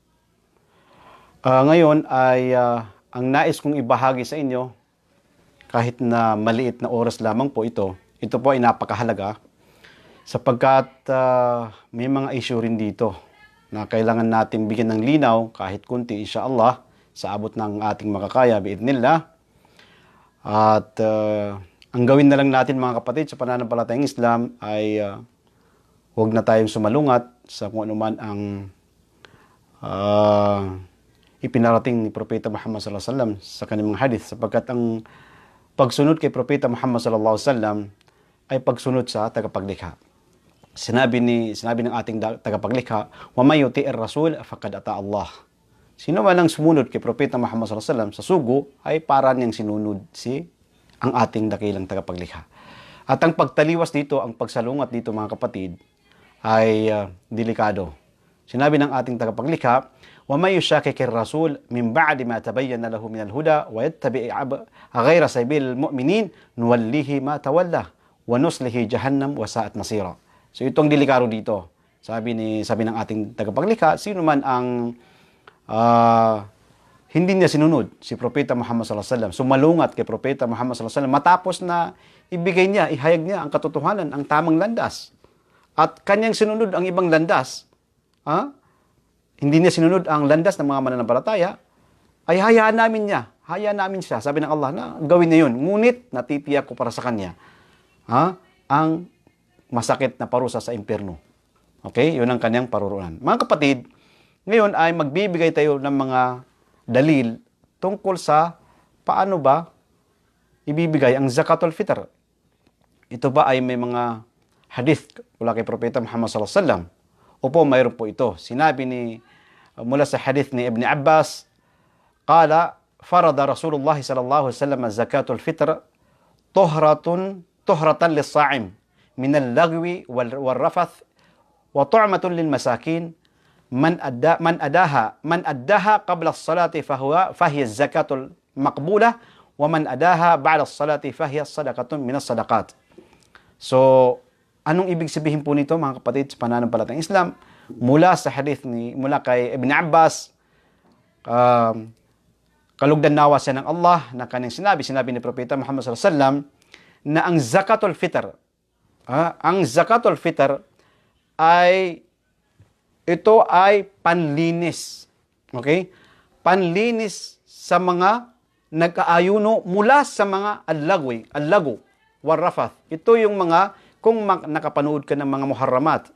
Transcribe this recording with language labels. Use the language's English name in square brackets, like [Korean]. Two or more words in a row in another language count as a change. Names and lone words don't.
[Filipino] Ngayon ay ang nais kong ibahagi sa inyo, kahit na maliit na oras lamang po ito po ay napakahalaga sapagkat may mga issue rin dito na kailangan natin bigyan ng linaw kahit kunti insyaAllah sa abot ng ating makakaya biidnillah. At ang gawin na lang natin mga kapatid sa pananampalatayang Islam ay huwag na tayong sumalungat sa kung ano man ang ipinarating ni Propeta Muhammad [Arabic] صلى الله عليه وسلم [Filipino] sa kanyang mga hadith sapagkat ang pagsunod kay Propeta Muhammad [Arabic] صلى الله عليه وسلم [Filipino] ay pagsunod sa tagapaglikha. Sinabi ng ating tagapaglikha, [Arabic] "ومن يطع الرسول فقد أطاع الله." [Filipino] Sino man ang sumunod kay Propeta Muhammad [Arabic] صلى الله عليه وسلم [Filipino] sa sugo ay para niyang sinunod ang ating dakilang tagapaglikha. At ang pagtaliwas dito, ang pagsalungat dito mga kapatid ay delikado. Sinabi ng ating tagapaglikha, [Arabic] "ومن يشاقق الرسول من بعد ما تبين له من الهدى ويتبع غير سبيل المؤمنين نوله ما تولى ونصله جهنم وساءت مصيرا." [Filipino] So itong delikado dito. Sabi ng ating tagapaglikha, sino man ang hindi niya sinunod si Propeta Muhammad [Arabic] صلى الله عليه وسلم, [Filipino] sumalungat kay Propeta Muhammad [Arabic] صلى الله عليه وسلم [Filipino] matapos na ihayag niya ang katotohanan, ang tamang landas. At kanyang sinunod ang ibang landas, hindi niya sinunod ang landas ng mga mananampalataya, ay hayaan namin siya. Sabi ng Allah na gawin niya yun. Ngunit natitiyak ko para sa kanya ang masakit na parusa sa impyerno. Okay? Yun ang kanyang paruruan. Mga kapatid, ngayon ay magbibigay tayo ng mga dalil tungkol sa paano ba ibibigay ang [Arabic] زكاة الفطر. [Filipino] Ito ba ay may mga hadith mula kay Propeta Muhammad [Arabic] صلى الله عليه وسلم? [Filipino] Opo, mayroon po ito. Sinabi mula sa hadith ni Ibn Abbas, [Arabic] قال فرض رسول الله صلى الله عليه وسلم زكاة الفطر طهرة للصائم من اللغو والرفث وطعمة للمساكين من أداها قبل الصلاة فهي زكاة مقبولة ومن أداها بعد الصلاة فهي صدقة من الصدقات. [Filipino] So, anong ibig sabihin po nito mga kapatid sa pananampalatayang Islam? Mula sa hadith mula kay Ibn Abbas, kalugdan nawa siya ng Allah na kanyang sinabi ni Propeta Muhammad [Arabic] صلى الله عليه وسلم [Filipino] na ang [Arabic] زكاة الفطر [Filipino] ay ito ay panlinis. Okay? Panlinis sa mga nag-aayuno mula sa mga [Arabic] اللغو والرفث. [Filipino] Ito yung mga kung nakapanood ka ng mga muharramat.